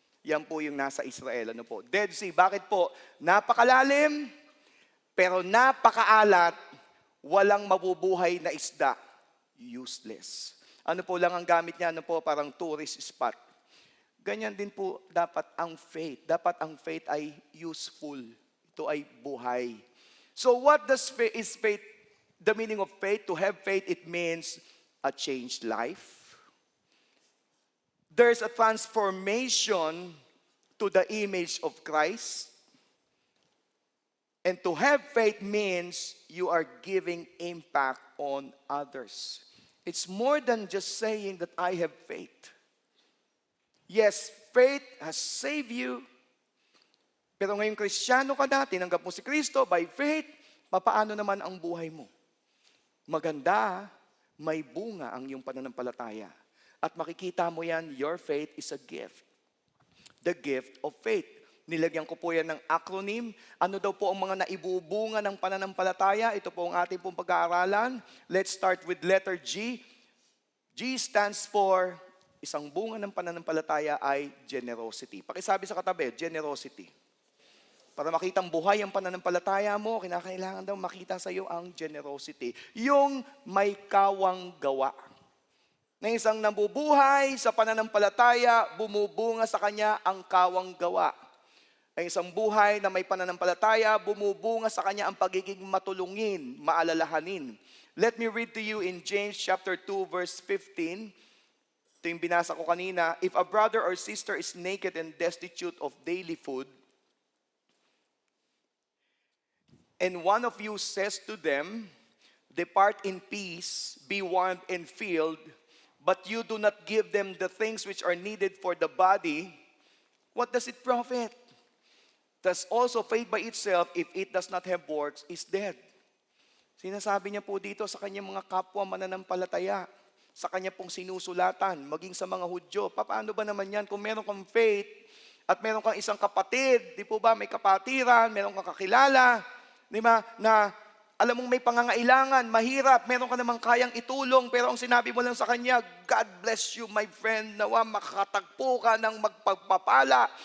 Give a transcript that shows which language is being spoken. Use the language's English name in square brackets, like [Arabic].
[Filipino] Yan po yung nasa Israel. Ano po? Dead Sea. Bakit po? Napakalalim, pero napakaalat, walang mabubuhay na isda. [English] Useless. [Filipino] Ano po lang ang gamit niya? Ano po? Parang tourist spot. Ganyan din po dapat ang faith. Dapat ang faith ay useful. Ito ay buhay. [English] So what is faith? The meaning of faith, to have faith, it means a changed life. There's a transformation to the image of Christ. And to have faith means you are giving impact on others. It's more than just saying that I have faith. Yes, faith has saved you. [Filipino] Pero ngayong Kristiyano ka na, tinanggap mo si Kristo by faith, papaano naman ang buhay mo? Maganda, may bunga ang iyong pananampalataya. At makikita mo yan, [English] your faith is a gift. The gift of faith. [Filipino] Nilagyan ko po yan ng acronym. Ano daw po ang mga naibubunga ng pananampalataya? Ito po ang ating pong pag-aaralan. [English] Let's start with letter G. G stands for, [Filipino] isang bunga ng pananampalataya ay generosity. Pakisabi sa katabi, generosity. Para makitang buhay ang pananampalataya mo, kinakailangan daw makita sa iyo ang generosity. Yung may kawang gawa. Na isang nabubuhay sa pananampalataya, bumubunga sa kanya ang kawang gawa. Ang isang buhay na may pananampalataya, bumubunga sa kanya ang pagiging matulungin, maalalahanin. [English] Let me read to you in James chapter 2 verse 15. [Filipino] Ito yung binasa ko kanina. [English] If a brother or sister is naked and destitute of daily food, and one of you says to them, Depart in peace, be warmed and filled, but you do not give them the things which are needed for the body, what does it profit? Thus also faith by itself, if it does not have works, is dead. [Filipino] Sinasabi niya po dito sa kanyang mga kapwa mananampalataya, sa kanya pong sinusulatan, maging sa mga Hudyo. Paano ba naman yan kung meron kang faith at meron kang isang kapatid, di po ba, may kapatiran, meron kang kakilala, di ba, na alam mong may pangangailangan, mahirap, meron ka namang kayang itulong, pero ang sinabi mo lang sa kanya, [English] God bless you, my friend, [Filipino] nawa makakatagpo ka ng magpagpapala.